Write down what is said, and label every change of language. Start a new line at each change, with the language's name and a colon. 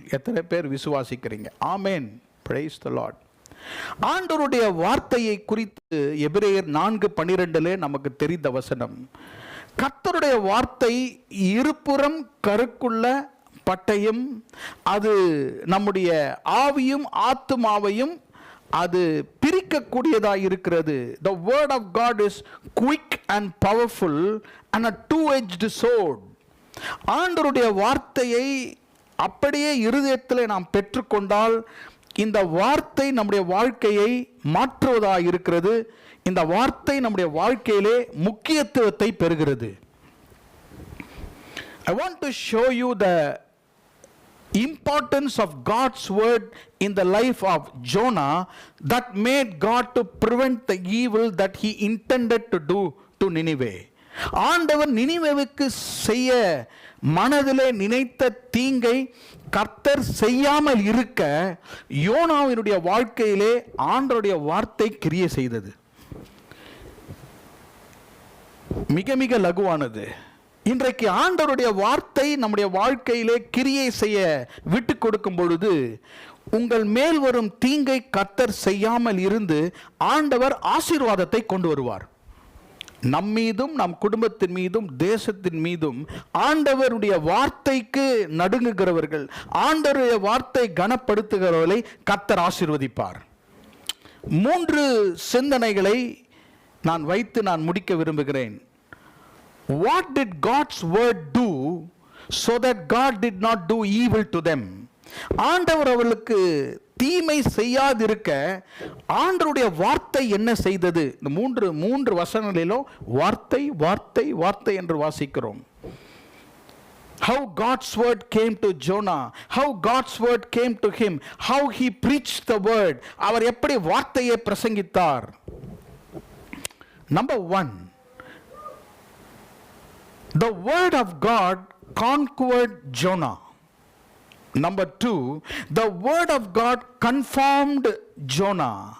Tamil: எத்தனை பேர் விசுவாசிக்கிறீங்க? ஆமென்.
English: Praise the Lord.
Tamil: ஆண்டவருடைய வார்த்தையை குறித்து எபிரேயர் 4:12 நமக்கு தெரிந்த வசனம், கர்த்தருடைய வார்த்தை இருபுறம் கருக்குள்ள பட்டயம், அது நம்முடைய ஆவியும் ஆத்துமாவையும் அது பிரிக்கக்கூடியதாக இருக்கிறது.
English: The word of God is quick and powerful and a two-edged sword.
Tamil: ஆண்டவருடைய வார்த்தையை அப்படியே இருதயத்தில் நாம் பெற்றுக்கொண்டால் இந்த வார்த்தை நம்முடைய வாழ்க்கையை மாற்றுவதாக இருக்கிறது. இந்த வார்த்தை நம்முடைய வாழ்க்கையிலே முக்கியத்துவத்தை பெறுகிறது.
English: I want to show you the importance of God's word in the life of Jonah that made God to prevent the evil that he intended to do to Nineveh.
Tamil: ஆண்டவர் நினிவேவுக்கு செய்ய மனதிலே நினைத்த தீங்கை கர்த்தர் செய்யாமல் இருக்க யோனாவினுடைய வாழ்க்கையிலே ஆண்டவருடைய வார்த்தை கிரியை செய்தது. மிக மிக லகுவானது. இன்றைக்கு ஆண்டவருடைய வார்த்தை நம்முடைய வாழ்க்கையிலே கிரியை செய்ய விட்டு கொடுக்கும் பொழுது உங்கள் மேல் வரும் தீங்கை கர்த்தர் செய்யாமல் இருந்து ஆண்டவர் ஆசீர்வாதத்தை கொண்டு வருவார். நம்மீதும் நம் குடும்பத்தின் மீதும் தேசத்தின் மீதும் ஆண்டவருடைய வார்த்தைக்கு நடுங்குகிறவர்கள், ஆண்டவருடைய வார்த்தை கனப்படுத்துகிறவர்களை கர்த்தர் ஆசீர்வதிப்பார். 3 சிந்தனைகளை நான் வைத்து நான் முடிக்க விரும்புகிறேன்.
English: What did God's word do so that God did not do evil to them?
Tamil: ஆண்டவர் அவர்களுக்கு தீமை செய்யாதிருக்க ஆண்டவருடைய வார்த்தை என்ன செய்தது? இந்த மூன்று வசனங்களிலும் வார்த்தை வார்த்தை வார்த்தை என்று வாசிக்கிறோம்.
English: How God's word came to Jonah, how God's word came to him, how he preached the word.
Tamil: அவர் எப்படி வார்த்தையை பிரசங்கித்தார்?
English: Number 1, the word of God conquered Jonah. Number 2, the word of God confirmed Jonah.